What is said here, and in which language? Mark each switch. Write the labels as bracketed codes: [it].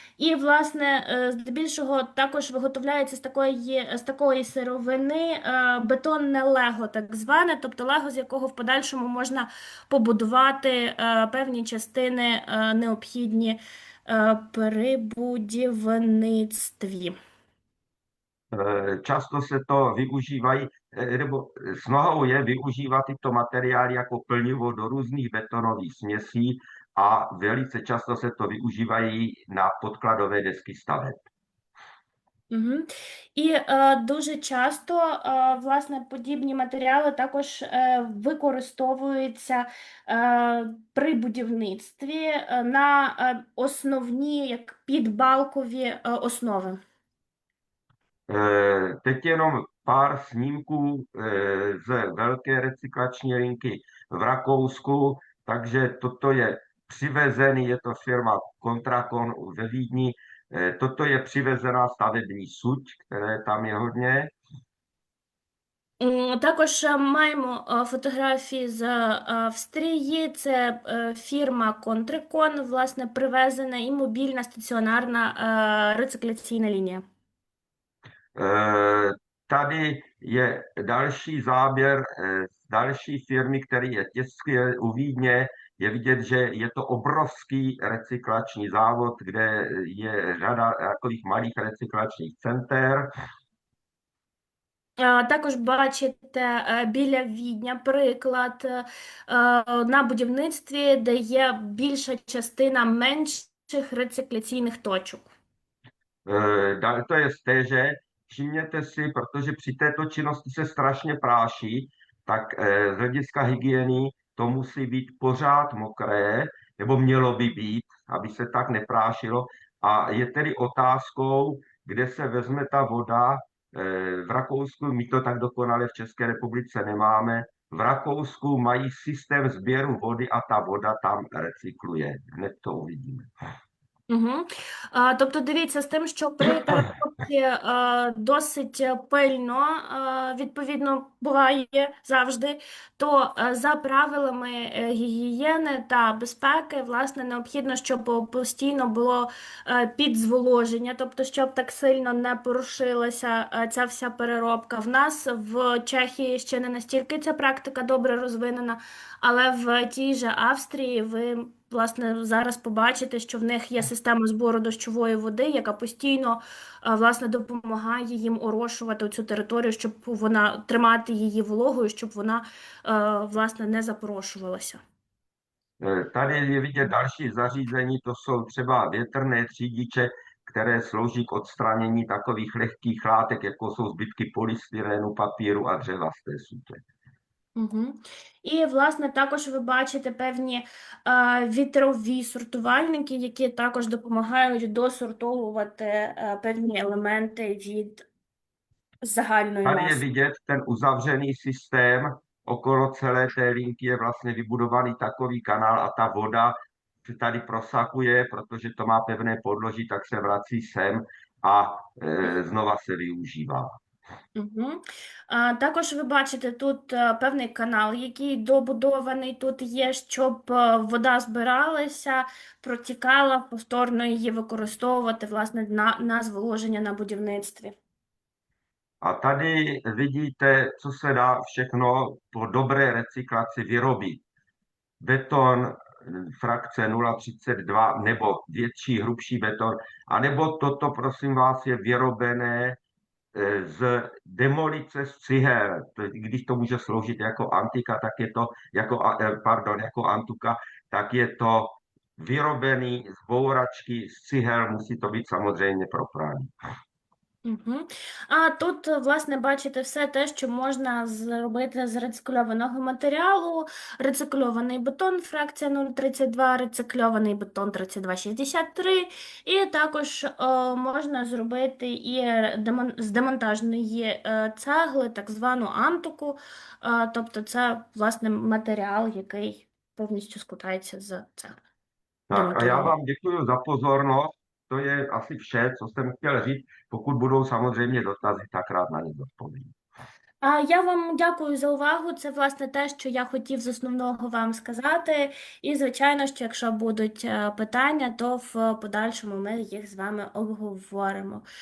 [uk] І, власне, здебільшого також виготовляється з такої сировини бетонне лего, так зване, тобто лего, з якого в подальшому можна побудувати певні частини, необхідні при будівництві. [cs] Často se to využívají, nebo snahou je využívat tyto materiály jako plnivo do různých betonových směsí a velice často se to využívají na podkladové desky staveb. Угу. [uk] І дуже часто, власне, подібні матеріали також використовуються при будівництві на основні, як підбалкові основи. [cs] Teď jenom pár snímků z velké recyklační linky v Rakousku, takže toto je přivezený, je to firma Contracon ve Vídni, toto je přivezená stavební suť, které tam je hodně. [uk] Також маємо фотографії з Австрії. Це фірма Контрикон, власне, привезена і мобільна стаціонарна рецикляційна лінія. [cs] Tady je další záběr z další firmy, který je těsně u Vídně. Je vidět, že je to obrovský recyklační závod, kde je řada takových malých recyklačních center. Також бачите біля Відня приклад на будівництві, де є більша частина менших рецикляційних точок. To je z téže. Všimněte si, protože při této činnosti se strašně práší, tak z hlediska hygieny to musí být pořád mokré, nebo mělo by být, aby se tak neprášilo. A je tedy otázkou, kde se vezme ta voda. V Rakousku, my to tak dokonale v České republice nemáme, v Rakousku mají systém sběru vody a ta voda tam recykluje. Hned to uvidíme. Угу. [uk] Тобто, дивіться, з тим, що при переробці досить пильно, відповідно, буває завжди, то за правилами гігієни та безпеки, власне, необхідно, щоб постійно було підзволоження, тобто, щоб так сильно не порушилася ця вся переробка. В нас в Чехії ще не настільки ця практика добре розвинена, але в тій же Австрії ви, власне, зараз побачите, що в них є система збору дощової води, яка постійно, власне, допомагає їм орошувати цю територію, щоб вона тримати її вологою, щоб вона, власне, не запорошувалася. [cs] Tady je vidět další zařízení, to jsou třeba větrné třídiče, které slouží k odstranění takových lehkých látek, jako jsou zbytky polystyrenu, papíru a dřeva z té sutě. Угу. [uk] І, власне, також ви бачите певні вітрові сортувальники, які також допомагають досортовувати певні елементи від загальної [cs] Tady je [uk] маси. [cs] vidět ten uzavřený systém, okolo celé té linky je vlastně vybudovaný takový kanál a ta voda se tady prosakuje, protože to má pevné podloží, tak se vrací sem a znova se využívá. Угу. [uk] Також ви бачите тут певний канал, який добудований тут є, щоб вода збиралася, протікала, повторно її використовувати, власне, на зволоження на будівництві. [cs] A tady vidíte, co se dá všechno po dobré recyklaci vyrobit. Beton frakce 0,32 nebo větší, hrubší beton, anebo toto, prosím vás, je vyrobené z demolice z cihel. Když to může sloužit jako antika, tak je to jako antuka, tak je to vyrobený z bouračky z cihel, musí to být samozřejmě propraný. Угу. [uk] А тут, власне, бачите все те, що можна зробити з рецикльованого матеріалу. Рецикльований бетон, фракція 0,32, рецикльований бетон 32,63. І також можна зробити і з демонтажної цегли, так звану антуку. Тобто це, власне, матеріал, який повністю складається з цегли. [cs] Tak a já [uk] Демонтований. [cs] vám děkuji za pozornost. To je asi vše, co jsem chtěl říct. Pokud budou samozřejmě dotazy, tak rád na ně odpovím. [uk] Я вам дякую за увагу. Це, власне, те, що я хотів з основного вам сказати. І, звичайно, що якщо будуть питання, то в подальшому ми їх з вами обговоримо.